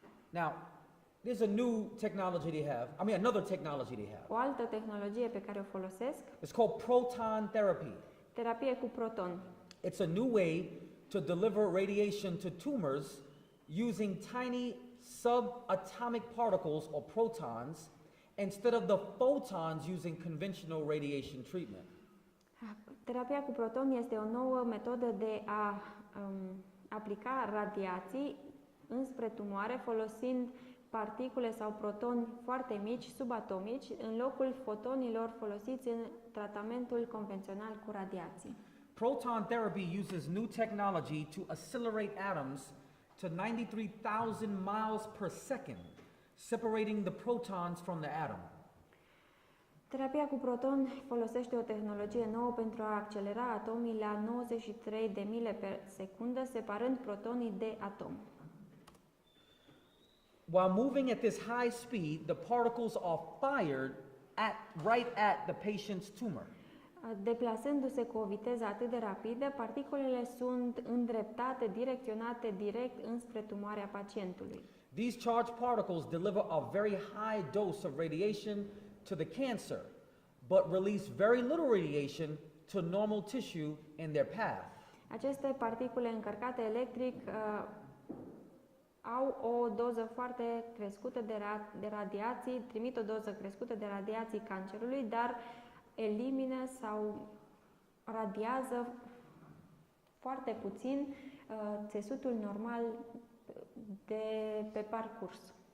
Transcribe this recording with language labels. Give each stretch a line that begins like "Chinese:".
English: Now, there's a new technology they have. Another technology they have.
Romanian: O altă tehnologie pe care o folosesc,
English: It's called proton therapy.
Romanian: terapie cu proton.
English: It's a new way to deliver radiation to tumors using tiny subatomic particles or protons instead of the photons using conventional radiation treatment.
Romanian: Terapia cu proton este o nouă metodă de a aplica radiații înspre tumoare folosind particule sau protoni foarte mici, subatomici, în locul fotonilor folosiți în tratamentul convențional cu radiații.
English: Proton therapy uses new technology to accelerate atoms to 93,000 miles per second, separating the protons from the atom.
Romanian: Terapia cu proton folosește o tehnologie nouă pentru a accelera atomii la 93 de mile per secundă, separând protonii de atom.
English: While moving at this high speed, the particles are fired right at the patient's tumor.
Romanian: Deplasându-se cu o viteză atât de rapidă, particulele sunt îndreptate, direcționate direct înspre tumoarea pacientului.
English: These charged particles deliver a very high dose of radiation to the cancer, but release very little radiation to normal tissue in their path.
Romanian: Aceste particule încărcate electric au o doză foarte crescută de radiații, trimit o doză crescută de radiații cancerului, dar elimină sau radiază foarte puțin țesutul normal de pe parcurs.